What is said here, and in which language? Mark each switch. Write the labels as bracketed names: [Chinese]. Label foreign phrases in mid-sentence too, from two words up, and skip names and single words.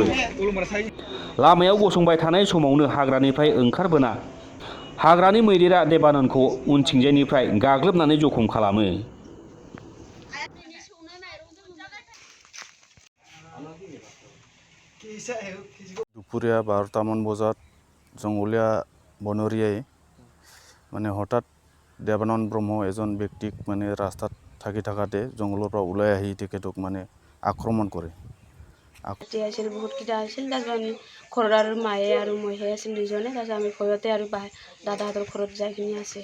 [Bodo] लामायाव गसंबाय थानाय समावनो हाग्रानिफ्राय ओंखारबोना हाग्रानि मैदेरा देबानन्दखौ उनथिंजायनिफ्राय गाग्लोबनानै जख'म खालामो। [Assamese] दुपुरिया 12টামান বজাত জংগলীয়া বনৰীয়াই মানে হঠাৎ দেবানন্দ ব্ৰহ্ম এজন ব্যক্তিক মানে ৰাস্তাত থাকি থাকাতে জংগলৰ পৰা ওলাই আহি তেখেতক মানে আক্ৰমণ কৰে। আছিল বহুতকেইটা আছিল। তাৰপিছত আমি ঘৰত আৰু মায়ে আৰু মইহে আছিল দুজনে। তাৰপিছত আমি ভয়তে আৰু দাদাহঁতৰ ঘৰত যাই কিনি আছে।